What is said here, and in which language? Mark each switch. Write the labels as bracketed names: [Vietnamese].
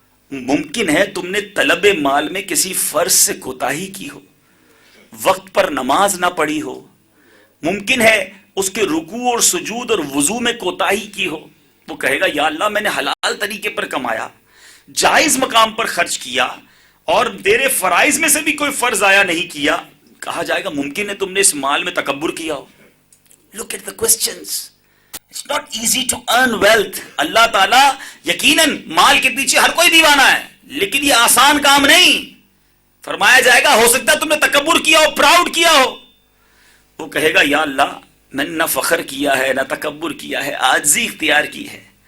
[Urdu] ممکن ہے تم نے طلب مال میں کسی فرض سے کوتاہی کی ہو, وقت پر نماز نہ پڑھی ہو, ممکن ہے اس کے رکوع اور سجود اور وضو میں کوتاہی کی ہو. وہ کہے گا یا اللہ میں نے حلال طریقے پر کمایا, جائز مقام پر خرچ کیا اور تیرے فرائض میں سے بھی کوئی فرض آیا نہیں کیا. کہا جائے گا ممکن ہے تم نے اس مال میں تکبر کیا ہو. [English] Look at the questions. It's not easy to earn wealth. [Urdu] اللہ تعالیٰ یقیناً مال کے پیچھے ہر کوئی دیوانہ ہے لیکن یہ آسان کام نہیں. فرمایا جائے گا ہو سکتا ہے تم نے تکبر کیا ہو, پراؤڈ کیا ہو. وہ کہے گا یا اللہ میں نے نہ فخر کیا ہے نہ تکبر کیا ہے, عاجزی اختیار کی ہے.